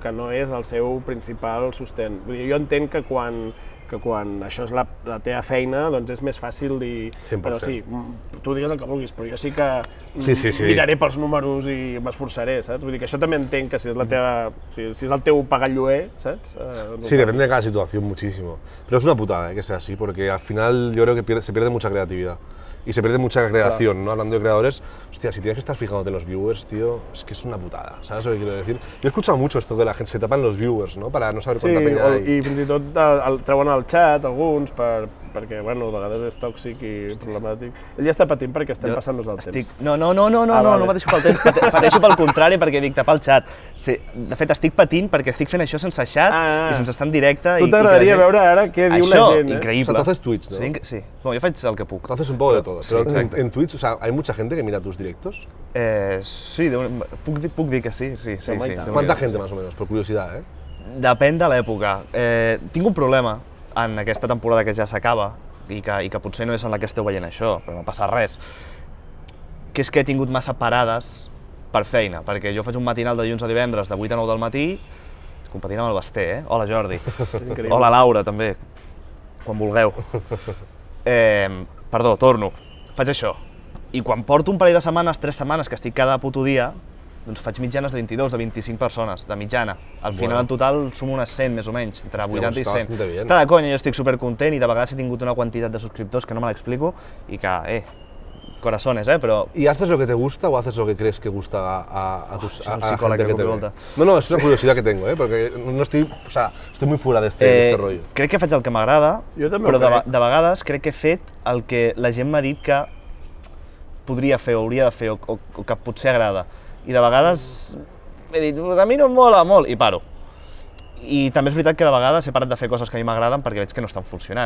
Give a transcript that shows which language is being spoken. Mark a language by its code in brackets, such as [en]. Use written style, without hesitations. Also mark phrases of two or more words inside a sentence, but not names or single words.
[ca] Que no és el seu principal sostén. Vull dir, jo entenc que quan això és la teva feina, doncs és més fàcil dir... 100%. Però sí, tu digues el que vulguis, però jo sí que Sí. miraré pels números i m'esforçaré, saps? Vull dir que això també entenc que si és la teva... Si és el teu pagar lloguer, saps? Sí, [es] depende de cada situación muchísimo. Pero es una putada que sea así, porque al final yo creo que se pierde mucha creatividad. Y se pierde mucha creación, ¿no? Hablando de creadores, hostia, si tienes que estar fijándote en los viewers, tío, es que es una putada, ¿sabes lo que quiero decir? Yo he escuchado mucho esto de la gente, se tapan los viewers, ¿no? Para no saber cuánta peña hay. [ca] Sí, i fins i tot treuen al xat alguns perquè, bueno, a vegades és tòxic i problemàtic. Ell ja està patint perquè estem passant-nos el temps. No vale. pateixo pel temps, pateixo pel contrari perquè dic tapar el xat. Sí, de fet, estic patint perquè estic fent això sense xat i sense estar en directe. Tu t'agradaria veure ara què diu la gent, Això, increïble. [es] O sea, tú haces Twitch, ¿no? [ca] Sí, bueno, jo faig el que puc. [es] Tú haces un poco de todo. Sí, Pero exacto. en Twitch, o sea, ¿hay mucha gente que mira tus directos? [ca] Sí, puc dir que sí. Home, i tant. [es] ¿Cuánta gente más o menos? Por curiosidad, ¿eh? [ca] Depèn de l'època. Tinc un problema en aquesta temporada que ja s'acaba i que potser no és en la que esteu veient això, però no passa res, que és que he tingut massa parades per feina, perquè jo faig un matinal de dilluns a divendres de 8 a 9 del matí, competint amb el Basté, Hola Jordi. Hola Laura, també, quan vulgueu. Perdó, torno. Faig això. I quan porto un parell de setmanes, 3 setmanes, que estic cada puto dia, doncs faig mitjanes de 22, de 25 persones, de mitjana. Al final, en total, sumo unes 100, més o menys, entre 80 i 100. Està de conya, jo estic supercontent i de vegades he tingut una quantitat de subscriptors que no me l'explico i que, corazones, però... [es] ¿Y haces lo que te gusta o haces lo que crees que gusta a tus a la psicóloga gente que que te me ve? No, es una curiosidad que tengo, porque no estoy, o sea, estoy muy fuera de este rollo. [ca] Crec que faig el que m'agrada, Jo també però ho crec. de vegades crec que he fet el que la gent m'ha dit que podria fer o hauria de fer o que potser agrada. I de vegades m'he dit, a mi no em mola molt, i paro. I també és veritat que de vegades he parat de fer coses que a mi m'agraden perquè veig que no estan funcionant.